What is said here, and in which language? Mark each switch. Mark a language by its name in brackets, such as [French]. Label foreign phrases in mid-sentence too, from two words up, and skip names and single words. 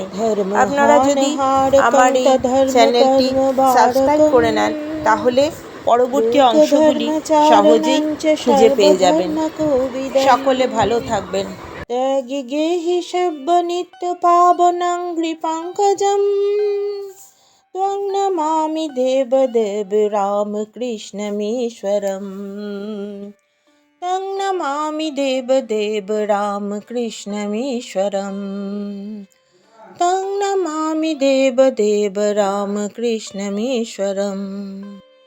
[Bangla] আপনারা যদি আমার এই চ্যানেলটি সাবস্ক্রাইব করে নেন, তাহলে পরবর্তী অংশগুলি সহজেই খুঁজে পেয়ে যাবেন। সকলে ভালো থাকবেন। [Sanskrit] ত্যাগী গেহি সব্য নিত্য পাবনং কৃপাঙ্কজম ত্বং নমামি দেবদেব রামকৃষ্ণমীশ্বরম। तं नमामि देवदेव रामकृष्णमीश्वरम्। तं नमामि देवदेव रामकृष्णमीश्वरम्।